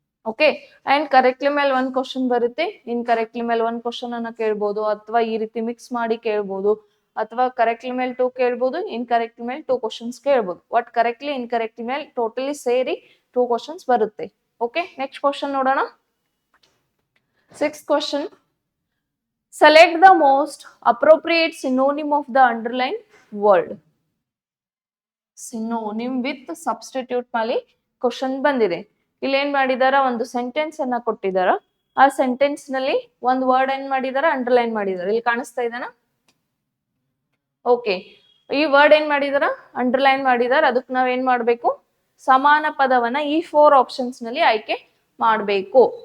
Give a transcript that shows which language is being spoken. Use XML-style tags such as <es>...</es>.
<kn>Okay, and correctly ಮೇಲೆ 1 question ಬರುತ್ತೆ, incorrectly ಮೇಲೆ 1 ಕ್ವಶನ್ ಅನ್ನ ಕೇಳ್ಬೋದು. ಅಥವಾ ಈ ರೀತಿ ಮಿಕ್ಸ್ ಮಾಡಿ ಕೇಳ್ಬೋದು. ಅಥವಾ ಕರೆಕ್ಟ್ಲಿ ಮೇಲೆ 2 ಕೇಳ್ಬೋದು, ಇನ್ಕರೆಕ್ಟ್ಲಿ ಮೇಲೆ 2 ಕ್ವಶನ್ಸ್ ಕೇಳ್ಬೋದು. ಒಟ್ ಕರೆಕ್ಟ್ಲಿ ಇನ್ಕರೆಕ್ಟ್ಲಿ ಮೇಲೆ ಟೋಟಲಿ ಸೇರಿ 2 ಕ್ವಶನ್ಸ್ ಬರುತ್ತೆ. ಓಕೆ, ನೆಕ್ಸ್ಟ್ ಕ್ವಶನ್ ನೋಡೋಣ.</kn> <en>6th question. Select the most appropriate synonym of the underlined word. Synonym with substitute</en> <kn>ಮಾಡಿ ಕ್ವಶನ್ ಬಂದಿದೆ. ಇಲ್ಲಿ ಏನ್ ಮಾಡಿದಾರ, ಒಂದು ಸೆಂಟೆನ್ಸ್ ಅನ್ನ ಕೊಟ್ಟಿದಾರ. ಆ ಸೆಂಟೆನ್ಸ್ ನಲ್ಲಿ ಒಂದು ವರ್ಡ್ ಏನ್ ಮಾಡಿದಾರ, ಅಂಡರ್ಲೈನ್ ಮಾಡಿದಾರ. ಇಲ್ಲಿ ಕಾಣಿಸ್ತಾ ಇದೆನಾ? ಓಕೆ, ಈ ವರ್ಡ್ ಏನ್ ಮಾಡಿದಾರ, ಅಂಡರ್ಲೈನ್ ಮಾಡಿದಾರ. ಅದಕ್ಕೆ ನಾವ್ ಏನ್ ಮಾಡ್ಬೇಕು, ಸಮಾನ ಪದವನ್ನ ಈ 4 ಆಪ್ಷನ್ಸ್ ನಲ್ಲಿ ಆಯ್ಕೆ ಮಾಡ್ಬೇಕು.</kn>